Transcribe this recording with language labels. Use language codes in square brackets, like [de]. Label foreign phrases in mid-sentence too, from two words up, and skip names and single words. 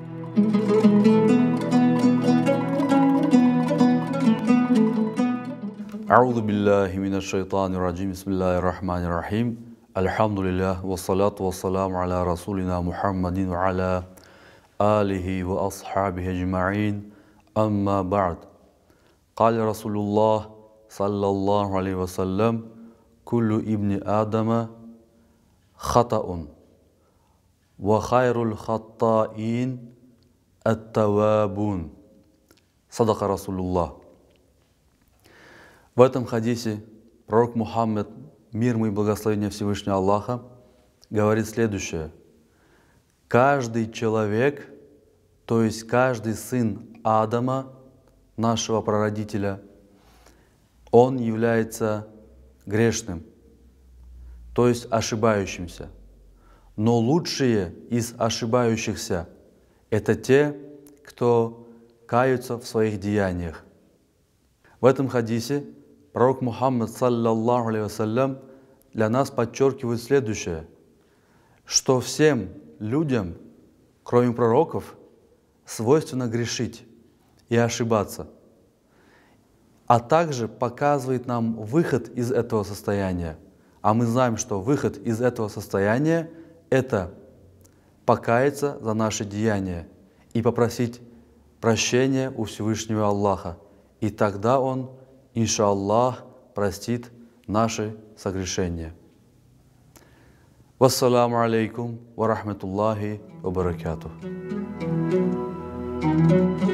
[ar] أعوذ بالله من الشيطان الرجيم. بسم الله الرحمن الرحيم الحمد لله والصلاة والسلام على رسولنا محمد وعلى آله وأصحابه أجمعين. أما بعد. قال رسول الله صلى الله عليه وسلم كل ابن آدم خطاء وخير الخطائين التوابون. صدق رسول الله. [ru] В этом хадисе пророк Мухаммад, мир ему и благословение Всевышнего Аллаха, говорит следующее. Каждый человек, то есть каждый сын Адама, нашего прародителя, он является грешным, то есть ошибающимся. Но лучшие из ошибающихся – это те, кто каются в своих деяниях. В этом хадисе пророк Мухаммад, [ar] صلى الله عليه وسلم, [ru] для нас подчеркивает следующее, что всем людям, кроме пророков, свойственно грешить и ошибаться, а также показывает нам выход из этого состояния. А мы знаем, что выход из этого состояния – это покаяться за наши деяния и попросить прощения у Всевышнего Аллаха. И тогда Он, иншаллах, простит наши согрешения. [ar] والسلام عليكم ورحمة الله وبركاته.